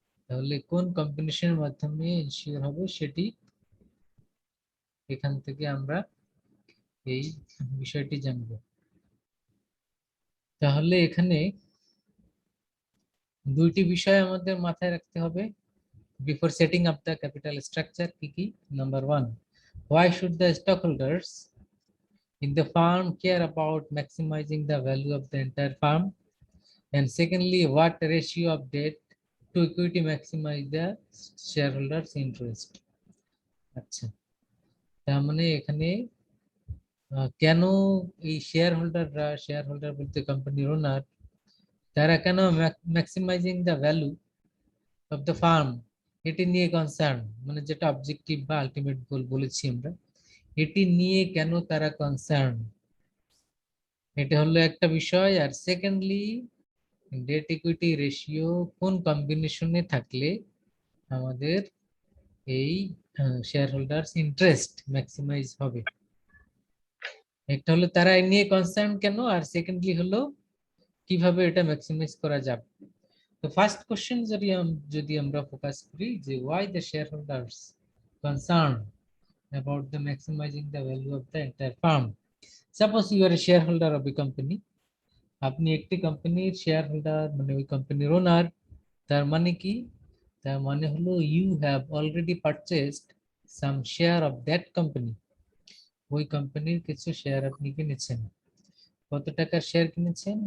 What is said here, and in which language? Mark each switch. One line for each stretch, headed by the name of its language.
Bangla: তাহলে কোন কম্বিনেশনের মাধ্যমে এনশিওর হবে সেটি এখান থেকে আমরা এই বিষয়টি জানব। তাহলে এখানে দুইটি বিষয় আমাদের মাথায় রাখতে হবে
English: before setting up the capital structure.
Bangla: কি?
English: Number one, why should the stockholders in the farm care about maximizing the value of the entire farm? And secondly, what ratio of debt to equity maximize the shareholders interest?
Bangla: আচ্ছা, তার মানে এখানে কেন এই share holder বলতে কোম্পানির ওনার, তারা কেন
English: maximizing the value of the firm
Bangla: এটি নিয়ে কনসার্ন, মানে যেটা অবজেক্টিভ বা আলটিমেট গোল বলেছি আমরা, এটি নিয়ে কেন তারা কনসার্ন, এটা হলো একটা বিষয়। আর সেকেন্ডলি, ডেট ইকুইটি রেশিও কোন কম্বিনেশনে থাকলে আমাদের এই শেয়ার হোল্ডার্স ইন্টারেস্ট ম্যাক্সিমাইজ হবে। একটা হলো তারা এ নিয়ে কনসার্ন কেন, আর সেকেন্ডলি হলো কিভাবে এটা ম্যাক্সিমাইজ করা যাবে। তো ফার্স্ট কোশ্চেন যদি আমরা ফোকাস করি যে
English: Why the shareholders concern about the maximizing the value of the entire firm. Suppose you are a shareholder of a company.
Bangla: আপনি একটি কোম্পানির শেয়ার হোল্ডার, মানে ওই কোম্পানির ওনার। তার মানে কি? তার মানে হলো
English: You have already purchased some share of that company.
Bangla: ওই কোম্পানির কিছু শেয়ার আপনি কিনেছেন। কত টাকার শেয়ার কিনেছেন?